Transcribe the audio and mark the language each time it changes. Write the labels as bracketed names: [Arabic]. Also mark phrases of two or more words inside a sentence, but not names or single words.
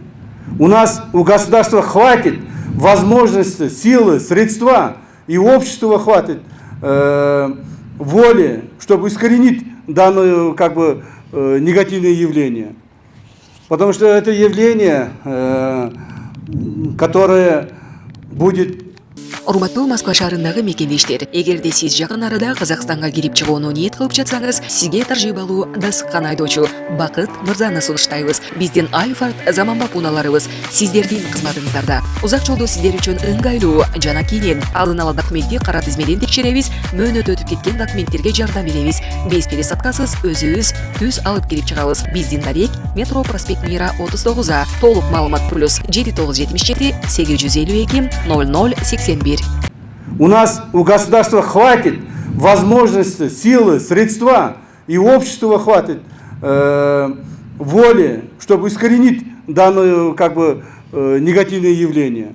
[Russian] У государства хватит возможности, силы, средства, и общества хватит воли, чтобы искоренить данное негативное явление. Потому что это явление, которое будет... [Kyrgyz] Урматтуу Москва шаарындагы мекендештер, эгерде сиз жакын арада Казакстанга кирип чыгууну ниет кылып жатсаңыз, сизге таржыйбалуу дасыккан айдоочу Бакыт Мырзаны сунуштайбыз. Биздин Альфард заманбап унааларыбыз сиздердин кызматыңыздарда. Узак жолдо сиздер үчүн ыңгайлуу жана кийин алдын ала документти кара тизмеден текшеребиз, мөөнөт өтүп кеткен документтерге жардам беребиз. Без пересадкасыз өзүбүз түз алып кирип чыгабыз. Биздин дарек Метро проспект Мира 39А. Толук маалымат плюс 7977 852 0081. [Russian] У государства хватит возможности, силы, средства, и общества хватит воли, чтобы искоренить данное негативное явление.